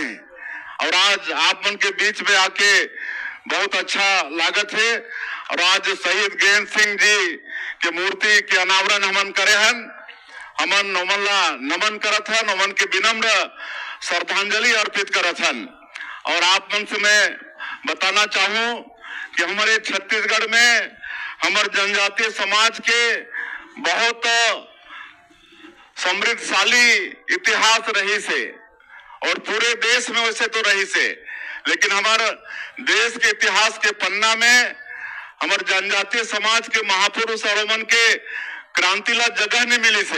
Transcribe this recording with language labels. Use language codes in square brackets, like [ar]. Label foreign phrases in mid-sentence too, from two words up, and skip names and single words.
[hne] और आज आप मन के बीच में आके बहुत अच्छा लागत है। और आज शहीद गैन सिंह जी के मूर्ति के अनावरण हमन करे हन, हमन ओमनला नमन करत हन, ओमन के विनम्र श्रद्धांजलि अर्पित करत हन। और आप मन से मैं बताना चाहूं कि हमारे छत्तीसगढ़ में हमारे जनजातीय समाज के बहुत समृद्धशाली इतिहास रही से और पूरे देश में वैसे तो रही से, लेकिन हमारे देश के इतिहास के पन्ना में हमारे जनजातीय समाज के महापुरुष और उमन के क्रांतिला जगह नहीं मिली से।